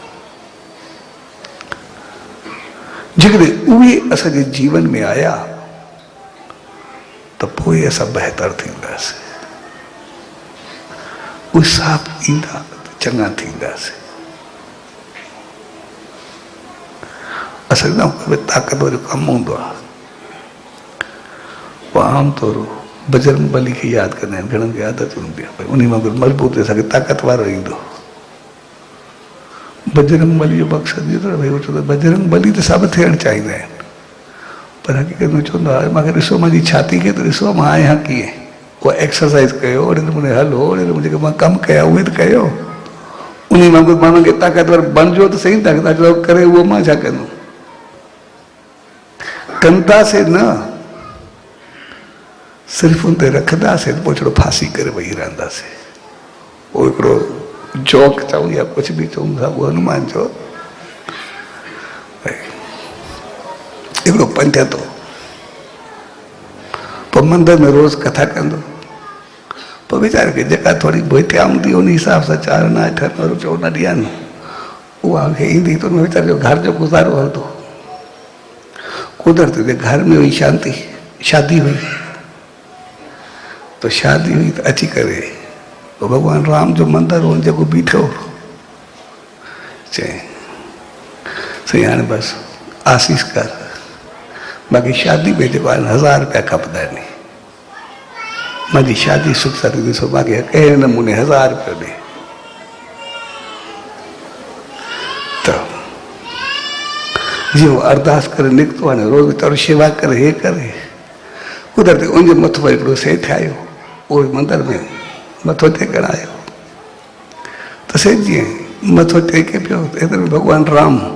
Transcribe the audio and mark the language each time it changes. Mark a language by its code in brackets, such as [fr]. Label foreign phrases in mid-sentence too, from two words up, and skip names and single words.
[sd] जेकॾहिं उहे असांजे जीवन में आया त पोइ असां बहितर थींदासीं, उहे सभु ईंदा त चङा थींदासीं। असां ताक़त जो कमु हूंदो आहे, पोइ आमतौर बजरंग बली खे यादि कंदा आहिनि, घणनि खे आदत हूंदी आहे, उन मां कुझु मज़बूत असांखे ताक़त वारो ईंदो। बजरंग बली जो मक़सदु इहो त भई उहो चवंदो बजरंग बली त सभु थियणु चाहींदा आहिनि, पर हक़ीक़त में चवंदो आहे मूंखे ॾिसो मुंहिंजी छाती खे त ॾिसो मां आहियां कीअं, उहा एक्सरसाइज़ कयो, ओड़े नमूने हलो, ओड़े नमूने जेके मां कमु कया उहे त कयो, उन वांगुरु माण्हुनि खे ताक़तवर बणिजो त सही, ताक़तवर करे उहो मां छा कंदुमि। कंदासीं न, सिर्फ़ु उन ते रखंदासीं त पोइ थोरो फासी करे वेही रहंदासीं। उहो हिकिड़ो जोक चऊं या कुझु बि चऊं था, उहो हनुमान जो हिकिड़ो पंडित हो, पोइ मंदर में रोज़ कथा कंदो, पोइ वीचारे खे जेका थोरी भुतिया हूंदी उन हिसाब सां 4 आना 8 आना रुपयो न ॾियनि, उहा खे ईंदी त उन वीचारे जो घर जो गुज़ारो हलंदो। कुदरत जे घर में हुई शांती, शादी हुई, तो शादी हुई तो अची करे तो भगवान राम जो मंदिर हो जेको बीठो चई सही हाणे बस आसीस कर, बाक़ी शादी में जेको आहे 1000 रुपया खपंदा आहिनि, मुंहिंजी शादी सुख सां थी ॾिसो, बाक़ी कहिड़े नमूने 1000 रुपया ॾे। त जीअं अरदास करे निकितो हाणे रोज़ वीचारो शेवा करे, हे करे, कुदरत उनजे मथो हिकिड़ो सेठ आयो, उहो मंदर में मथो टेकण आयो, त सेठ जीअं मथो टेके पियो एतिरे में भॻवान राम